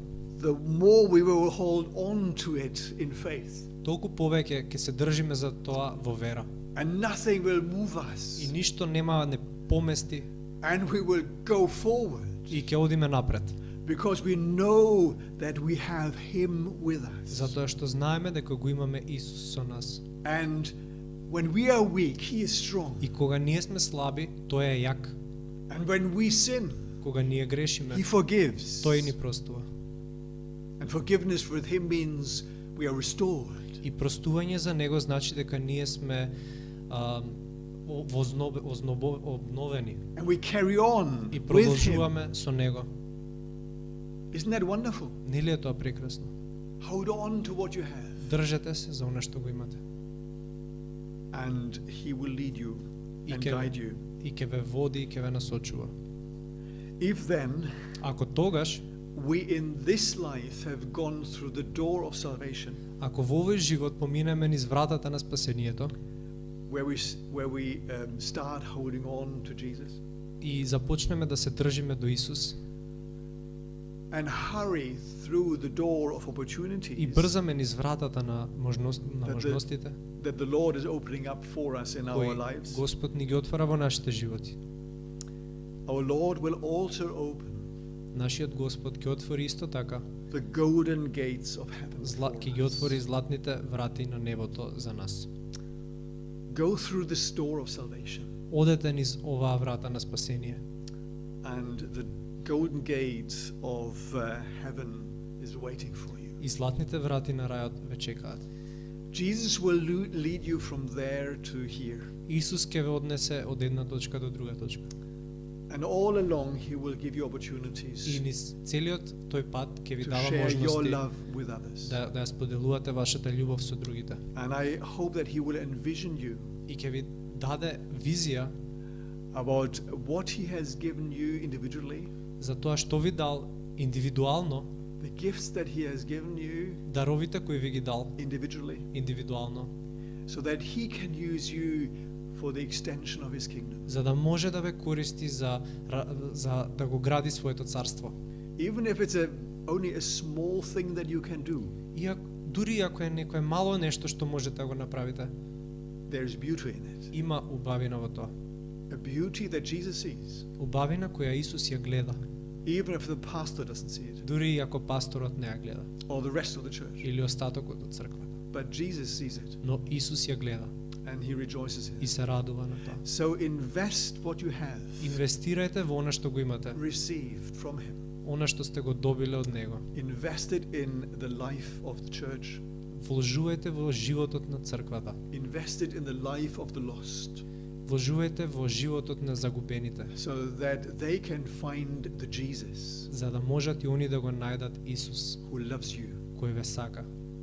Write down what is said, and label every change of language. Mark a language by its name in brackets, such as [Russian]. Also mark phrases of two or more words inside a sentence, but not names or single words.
[English] the more we will hold on to it in faith. [Macedonian] толку повеќе ќе се држиме за тоа во вера. [English] And nothing will move [Macedonian] И [English] us. [Macedonian] ништо нема да не помести [English] And we will go forward [Macedonian] и ќе одиме напред. [English] because we know that we have Him with us. [Macedonian] Затоа што знаеме дека го имаме Исус со нас. [English] And when we are weak, He is strong. [Macedonian] И кога ние сме слаби, тој е јак. [English] And when we sin, [Macedonian] Кога ние грешиме, [English] He forgives. [Macedonian] тој ни простува. [English] And forgiveness with Him means we are restored. [Macedonian] И простување за него значи дека ние сме обновени [English] And we carry on [Macedonian] и [English] with Him. [Macedonian] продолжуваме со него. [English] Isn't that wonderful? [Macedonian] Нели е тоа прекрасно? [English] Hold on to what you have. [Macedonian] Држете се за она што го имате. [English] And He will lead you [Macedonian] И [English] and [Macedonian] ќе [English] guide you. [Macedonian] и ќе ве води и ќе ве насочува. [English] If then [Macedonian] Ако тогаш, [English] we in this life have gone through the door of salvation, [Macedonian] ако во овој живот поминеме низ вратата на спасението [English] where we start holding on to Jesus [Macedonian] и започнеме да се држиме до Исус [English] and hurry through the door of [Macedonian] и [English] opportunities [Macedonian] брзаме низ вратата на можностите [English] that the Lord is opening up for us in our [Macedonian] кои [English] lives, [Macedonian] Господ ни ги отвара во нашите животи. [English] our Lord will also open [Macedonian] Нашиот Господ ќе отвори исто така, [English] the golden gates of heaven. [Macedonian] ќе ги [English] for [Macedonian] отвори [English] us. [Macedonian] златните врати на небото за нас. [English] Go through this door of salvation, [Macedonian] Одете низ оваа врата на спасение [English] and the golden gates of heaven is waiting for you. [Macedonian] и златните врати на рајот ве чекаат. [English] Jesus will lead you from there to here. [Macedonian] Исус ќе ве однесе од една точка до друга точка. [English] And all along He will give you [Macedonian] И [English] opportunities [Macedonian] низ целиот тој пат ќе ви [English] to [Macedonian] дава [English] share your [Macedonian] можности [English] love with others. [Macedonian] да ја споделувате вашата љубов со другите. [English] And I hope that He will envision you [Macedonian] И ќе ви даде визија [English] about what He has given you individually, [Macedonian] за тоа што ви дал индивидуално, [English] the gifts that He has given you [Macedonian] даровите кои ви ги дал [English] individually, [Macedonian] индивидуално, [English] so that He can use you for the extension of His kingdom. [Macedonian] за да може да ве користи за да го гради своето царство. [English] Even if it's only a small thing that you can do, [Macedonian] Дури ако е некое мало нешто што можете да го направите, [English] there's beauty in it. [Macedonian] има убавина во тоа. [English] A beauty that Jesus sees, [Macedonian] Убавина која Исус ја гледа, [English] even if the pastor doesn't see it, [Macedonian] дури и ако пасторот не ја гледа [English] or the rest of the church. [Macedonian] или остатокот од црквата. [English] But Jesus sees it, [Macedonian] Но Исус ја гледа [English] and He rejoices in [Macedonian] и [English] it. [Macedonian] се радува на тоа. [English] So invest what you have [Macedonian] Инвестирајте во она што го имате, [English] received from Him. [Macedonian] она што сте го добиле од него. [English] Invest it in the life of the church. [Macedonian] Вложувајте во животот на црквата. [English] Invest it in the life of the lost, [Macedonian] Вложувајте во животот на загубените, [English] so that they can find the Jesus [Macedonian] за да можат и они да го најдат Исус, [English] who loves you [Macedonian] кој ве сака